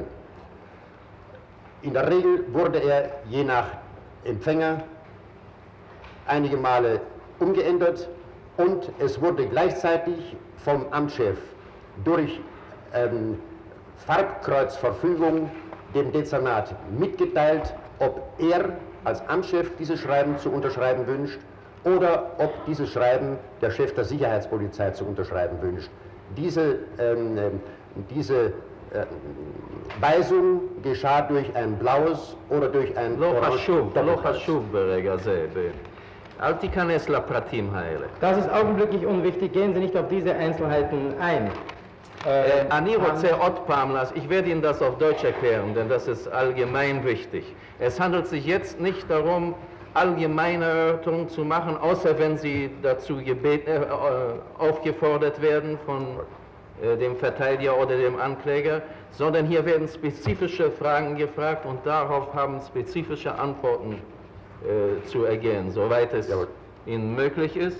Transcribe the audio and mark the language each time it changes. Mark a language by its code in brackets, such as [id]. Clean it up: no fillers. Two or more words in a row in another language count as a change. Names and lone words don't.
[de] In der Regel wurde er je nach Empfänger einige Male umgeändert und es wurde gleichzeitig vom Amtschef durch Farbkreuzverfügung dem Dezernat mitgeteilt, ob er als Amtschef dieses Schreiben zu unterschreiben wünscht oder ob dieses Schreiben der Chef der Sicherheitspolizei zu unterschreiben wünscht. Diese Weisung geschah durch ein blaues oder durch ein orange Doppelkreuz. [he] אל תיכנס לפרטים האלה. [de] Das ist augenblicklich unwichtig, gehen Sie nicht auf diese Einzelheiten ein. [he] אני רוצה עוד פעם, [de] ich werde Ihnen das auf Deutsch erklären, denn das ist allgemein wichtig. Es handelt sich jetzt nicht darum, allgemeine Erörterungen zu machen, außer wenn Sie dazu aufgefordert werden von dem Verteidiger oder dem Ankläger, sondern hier werden spezifische Fragen gefragt und darauf haben spezifische Antworten zu ergehen, soweit es Ihnen möglich ist.